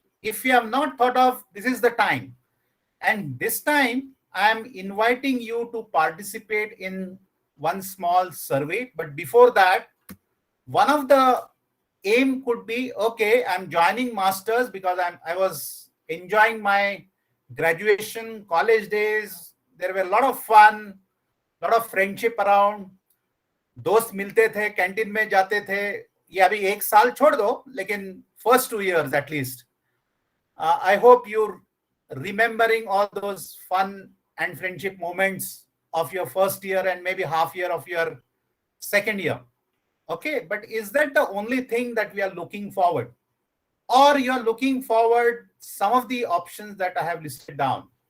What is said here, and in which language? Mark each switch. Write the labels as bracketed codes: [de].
[en] If you have not thought of, this is the time. And this time, I'm inviting you to participate in one small survey. But before that, one of the aim could be, okay, I'm joining masters because I was enjoying my graduation, college days. There were a lot of fun, lot of friendship around. [hi] दोस्त मिलते थे, canteen में जाते थे. ये अभी 1 साल छोड़ दो, लेकिन [en] first 2 years at least. I hope you're remembering all those fun and friendship moments of your first year and maybe half year of your second year. Okay, but is that the only thing that we are looking forward? Or you're looking forward some of the options that I have listed down?